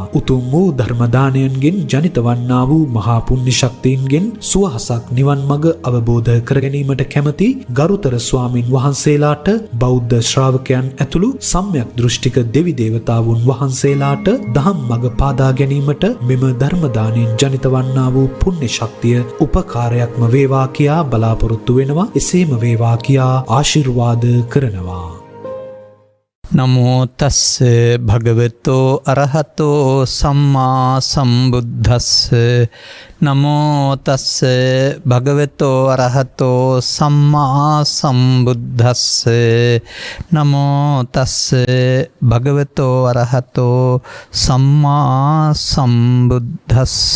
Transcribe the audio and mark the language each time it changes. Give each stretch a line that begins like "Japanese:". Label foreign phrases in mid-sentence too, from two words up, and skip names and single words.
Sinhala: උතුම් වූ ධර්මදානයන්ගෙන් ජනිත වන්නා වූ මහා පුණ්‍ය ශක්තියින්ගෙන් සුවහසක් නිවන් මඟ අවබෝධ කර ගැනීමට කැමති ගරුතර ස්වාමින් වහන්සේලාට, බෞද්ධ ශ්‍රාවකයන් ඇතුළු සම්‍යක් දෘෂ්ටික දෙවි දේවතාවුන් වහන්සේලාට දහම් මඟ පාදා ගැනීමට මෙම ධර්මදානයෙන් ජනිත වන්නා වූ පුණ්‍ය ශක්තිය උපකාරයක්ම වේවා කියා බලාපොරොත්තු වෙනවා. එසේම වේවා කියා ආශිර්වාද කරනවා.
Pali: නමෝ තස්ස භගවතෝ අරහතෝ සම්මා සම්බුද්දස්ස. නමෝ තස්ස භගවතෝ අරහතෝ සම්මා සම්බුද්දස්ස. නමෝ තස්ස භගවතෝ අරහතෝ සම්මා සම්බුද්දස්ස.